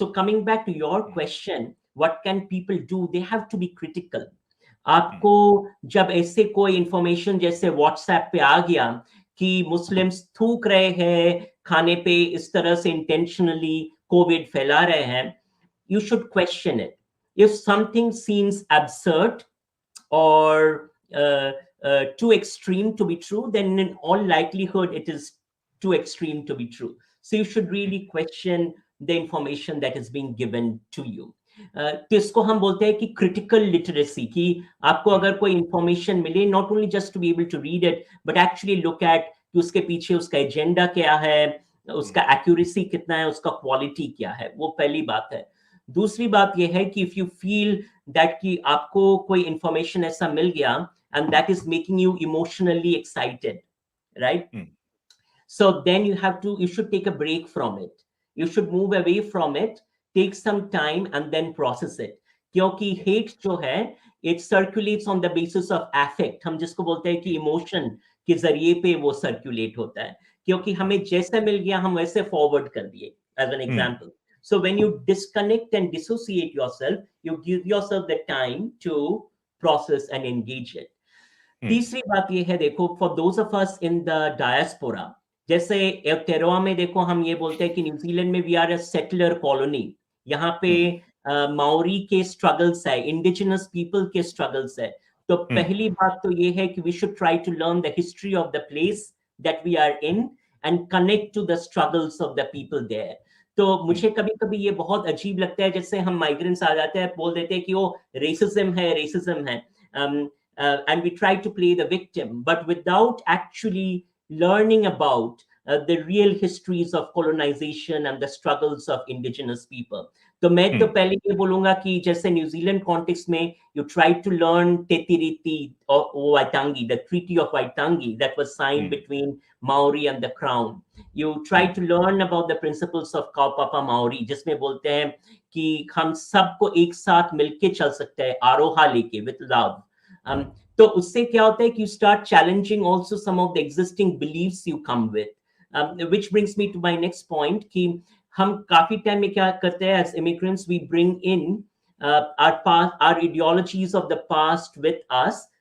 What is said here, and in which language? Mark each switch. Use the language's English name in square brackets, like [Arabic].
[English] So coming back to your question, what can people do? They have to be critical. [Hindi] आपको जब ऐसे कोई information जैसे WhatsApp पे आ गया कि मुस्लिम्स थूक रहे हैं खाने पे, इस तरह से इंटेंशनली कोविड फैला रहे हैं, [English] you should question it. If something seems absurd or too extreme to be true, then in all likelihood it is too extreme to be true. So you should really question the information that is being given to you. [Hindi] तो इसको हम बोलते हैं कि critical literacy, कि आपको अगर कोई इंफॉर्मेशन मिले, [English] not only just to be able to read it but actually look at [Hindi] कि उसके पीछे उसका एजेंडा क्या है, उसका एक्यूरेसी कितना है, उसका क्वालिटी क्या है. वो पहली बात है. दूसरी बात यह है कि [English] if you feel that [Hindi] कि आपको कोई इंफॉर्मेशन ऐसा मिल गया [English] And that is making you emotionally excited, right, so then you should take a break from it. You should move away from it, take some time and then process it. [Hindi] क्योंकि [English] hate [Hindi] जो है [English] it circulates on the basis of affect. [Hindi] हम जिसको बोलते हैं कि emotion के जरिए पे वो सर्कुलेट होता है, क्योंकि हमें जैसे मिल गया हम वैसे फॉरवर्ड कर दिए. [English] As an example, so when you disconnect and dissociate yourself, you give yourself the time to process and engage it. [Hindi] तीसरी बात ये है, देखो, [English] for those of us in the diaspora, [Hindi] जैसे एवटेरोआ में देखो हम ये बोलते हैं कि न्यूजीलैंड में [English] We are a settler colony. [Hindi] यहाँ पे माओरी के स्ट्रगल्स है, इंडिजिनस पीपल के स्ट्रगल्स है. तो पहली बात तो ये है कि [English] We should try to learn the history of the place that we are in and connect to the struggles of the people there. [Hindi] तो मुझे कभी कभी ये बहुत अजीब लगता है, जैसे हम माइग्रेंट्स आ जाते हैं, बोल देते हैं कि वो रेसिज्म है, [English] and we try to play the victim, but without actually learning about the real histories of colonization and the struggles of indigenous people. [Hindi] तो मैं तो पहले ये बोलूंगा कि जैसे न्यूजीलैंड कॉन्टेक्स्ट में [English] you try to learn Tetiriti or Waitangi, the Treaty of Waitangi that was signed between Maori and the Crown. You try to learn about the principles of Kaupapa Maori, [Hindi] जिसमें बोलते हैं कि हम सबको एक साथ मिलके चल सकते हैं, आरोहा लेके, [English] with love. [Hindi] तो उससे क्या होता है कि [English] you start challenging also some of the existing beliefs you come with, which brings me to my next point [Hindi] कि हम काफी टाइम में क्या करते हैं, [English] as immigrants we bring in our ideologies of the past with us